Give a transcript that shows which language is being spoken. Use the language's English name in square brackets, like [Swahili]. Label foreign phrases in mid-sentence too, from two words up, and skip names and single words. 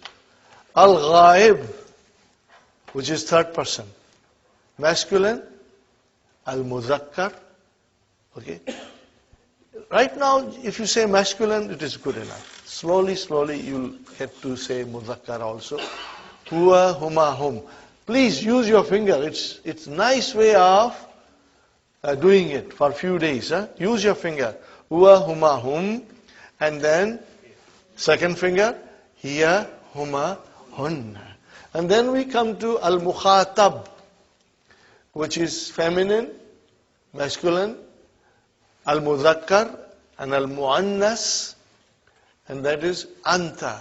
[English] Al-Ghaib, which is third person. Masculine, al-Muzakkar. Okay? Right now, if you say masculine, it is good enough. Slowly, you'll get to say Muzakkar also. [Arabic] هو، هما، هم. [English] Please use your finger. It's a nice way of doing it for a few days. Use your finger. [Arabic] هو، هما، هم. [English] And then, second finger, [Arabic] هي، هما، هن. [English] And then we come to al-mukhatab, which is feminine, masculine, al-mudhakkar, and al-muannas, and that is anta.